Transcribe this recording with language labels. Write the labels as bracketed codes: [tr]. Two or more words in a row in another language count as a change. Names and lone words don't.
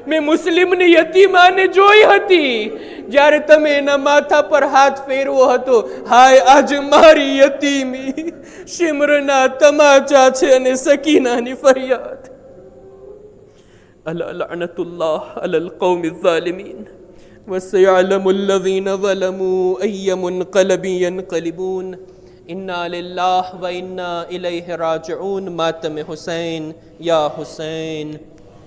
[gu] મેં મુસ્લિમની યતીમાને જોઈ હતી જ્યારે તમે એના માથા પર હાથ ફેરવો હતો. હાય, આજ મારી યતીમી શિમરના તમાચા છે અને સકીનાની ફરિયાદ. [ar] ألا لعنة الله على القوم الظالمين وسيعلم الذين ظلموا أي منقلب ينقلبون. إنا لله وإنا إليه راجعون. [ur] ماتم حسين يا حسين.